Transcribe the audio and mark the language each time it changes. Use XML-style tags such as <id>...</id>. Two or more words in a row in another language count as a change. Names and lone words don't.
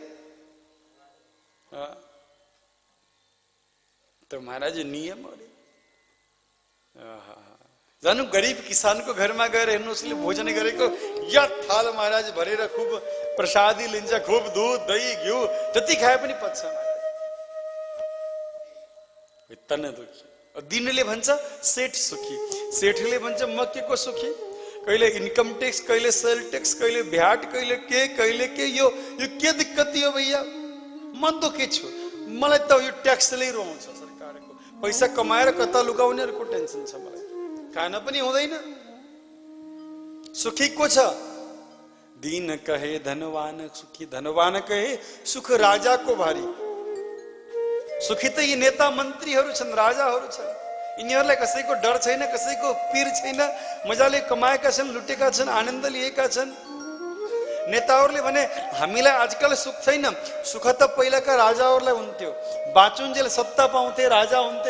<ne>तो महाराज नियम अरे जानु गरीब किसानको घरमा गएर हेर्नु, उसले भोजन गरेको या थाल महाराज भरेर खूब प्रसादी लिन्छ, खूब दूध दही घिउ जति खाए पनि पच्छ। तन दुखी। दिनले भन्छ सेठ सुखी, सेठले भन्छ म के को सुखी। कहिले इन्कम टैक्स, कहिले सेल टैक्स, कहिले भ्याट, कहिले के यो के दिक्कत हो भैया? म दुखी छु, मलाई त यो ट्याक्सले रोउँछ। सरकारको पैसा कमाएर कता लुकाउनेहरूको टेन्सन छ मलाई। खान पनि हुँदैन, सुखी को छ</ne> <hi>दीन कहे धनवान सुखी, धनवान कहे सुख राजा को भारी।</hi> <ne>सुखी त यी नेता मन्त्रीहरू छन्, राजाहरू छन्। यिनीहरूलाई कसैको डर छैन, कसैको पीर छैन, मजाले कमाएका छन्, लुटेका छन्, आनन्द लिएका छन्। नेताहरूले भने हामीलाई आजकल सुख छैन, सुख त पहिलाका राजाहरूलाई हुन्थ्यो, बाँचुन्जेल सत्ता पाउँथे, राजा हुन्थे।</ne>